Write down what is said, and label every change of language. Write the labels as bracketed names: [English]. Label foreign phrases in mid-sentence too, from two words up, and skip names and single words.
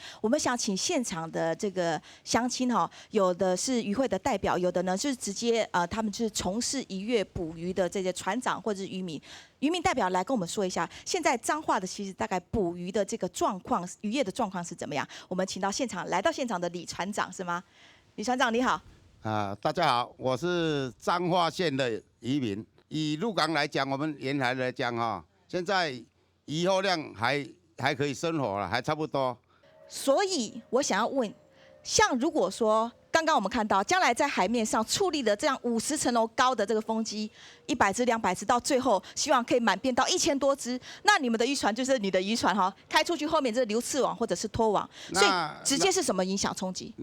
[Chinese] 我們想請現場的這個鄉親有的是漁會的代表，有的呢就是直接他們就是從事漁業捕魚的這些船長或者是漁民。漁民代表來跟我們說一下，現在彰化的其實大概捕魚的這個狀況，漁業的狀況是怎麼樣？我們請到現場，來到現場的李船長是嗎？李船長你好。大家好，我是彰化县的渔民。以鹿港来讲，我们沿海来讲现在渔获量还可以生活了，还差不多。所以我想要问，像如果说刚刚我们看到，将来在海面上矗立了这样50层楼高的这个风机，100只、200只，到最后希望可以满编到1000多只，那你们的渔船就是你的渔船开出去后面这是流刺网或者是拖网，所以直接是什么影响冲击？